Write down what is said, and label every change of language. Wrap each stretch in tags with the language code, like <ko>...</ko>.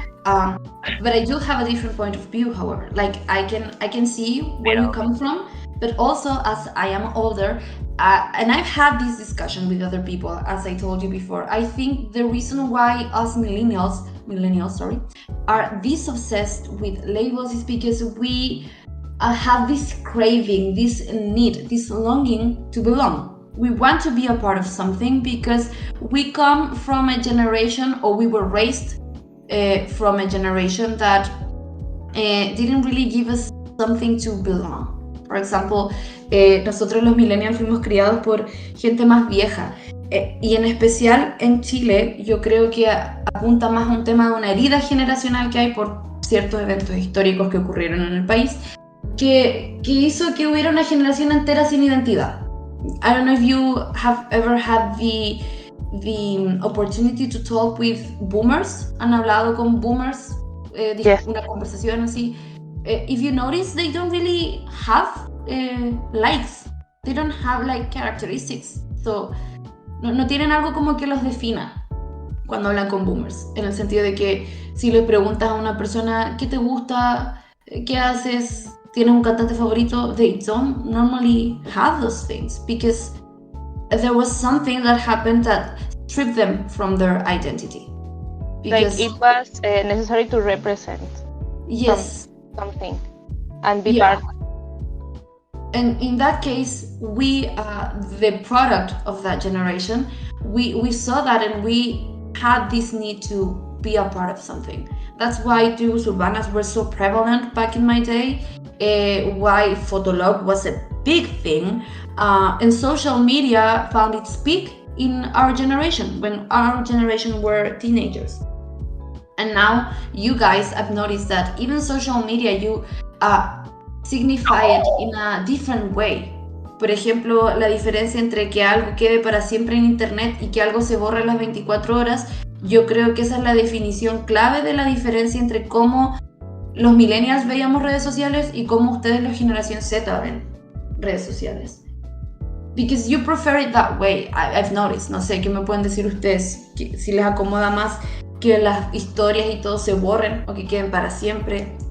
<en>But I do have a different point of view, however. Like, I can see where you come from, but also as I am older, and I've had this discussion with other people, as I told you before, I think the reason why us millennials, are this obsessed with labels is because we have this craving, this need, this longing to belong. We want to be a part of something because we come from a generation, or we were raised from a generation that didn't really give us something to belong. For example,</en> <es>nosotros los millennials fuimos criados por gente más vieja, y en especial en Chile yo creo que apunta más a un tema de una herida generacional que hay por ciertos eventos históricos que ocurrieron en el país, que hizo que hubiera una generación entera sin identidad.</es> <en>I don't know if you have ever had the opportunity to talk with boomers.</en> <es>¿Han hablado con boomers?</es> <en>Yes.</en> <es>Una conversación así.</es> <en>If you notice, they don't really have likes. They don't have like characteristics.</en> <es>So, no tienen algo como que los defina cuando hablan con boomers. En el sentido de que si le preguntas a una persona ¿qué te gusta? ¿Qué haces? ¿Tienes un cantante favorito?</es> <en>They don't normally have those things because there was something that happened that stripped them from their identity. Because it was necessary to represent yes something and be part. and in that case, we, the product of that generation, we saw that and we had this need to be a part of something. That's why tribus urbanas were so prevalent back in my day, why Fotolog was a big thing, and social media found its peak in our generation, when our generation were teenagers. And now you guys, I've noticed that even social media, you signify it in a different way.</en> <es>Por ejemplo, la diferencia entre que algo quede para siempre en internet y que algo se borre a las 24 horas, yo creo que esa es la definición clave de la diferencia entre cómo los millennials veíamos redes sociales y cómo ustedes, la generación Z, ven redes sociales.</es> <en>Because you prefer it that way, I've noticed.</en> <es>No sé, ¿qué me pueden decir ustedes? Si les acomoda más que las historias y todo se borren o que queden para siempre.</es>